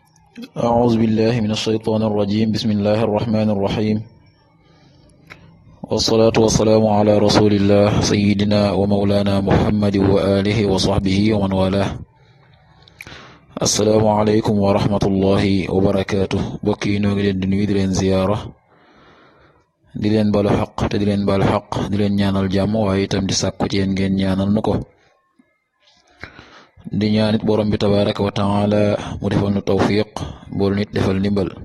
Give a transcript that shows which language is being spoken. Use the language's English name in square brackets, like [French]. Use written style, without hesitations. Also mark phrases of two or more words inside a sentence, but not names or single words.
[Arabic] أعوذ بالله من الشيطان الرجيم. بسم الله الرحمن الرحيم، والصلاة والسلام على رسول الله سيدنا ومولانا محمد وآله وصحبه ومن والاه. السلام عليكم ورحمة الله وبركاته. [Wolof] bokki noo ngi leen di nuyu di leen ziyaara, di leen balu xaq te di leen balu xaq, di leen ñaanal jàmm waaye itam di sàkku ci yéen ngeen ñaanal nu ko. di ñaanit borom bi [Arabic] تبارك وتعالى [Wolof] mu defal nu tawfiq, boolu nit defal ndimbal.